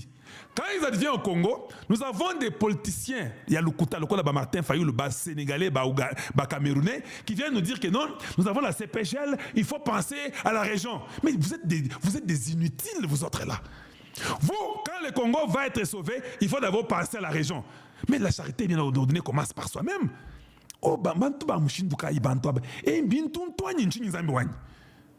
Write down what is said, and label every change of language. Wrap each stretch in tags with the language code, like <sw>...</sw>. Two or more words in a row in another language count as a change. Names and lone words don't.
<fr>Quand ils adviennent au Congo, nous avons des politiciens, il y a le Kola Martin Fayou, le bas sénégalais, bas camerounais, qui viennent nous dire que non, nous avons la CPGL, il faut penser à la région. Mais vous êtes des inutiles, vous autres là. Vous, quand le Congo va être sauvé, il faut d'abord penser à la région. Mais la charité bien ordonnée commence par soi-même.</fr> <lua>Oh, bantu ba mushinduka ibantu ba. E bintu ntwani nchinyi zambi wani.</lua>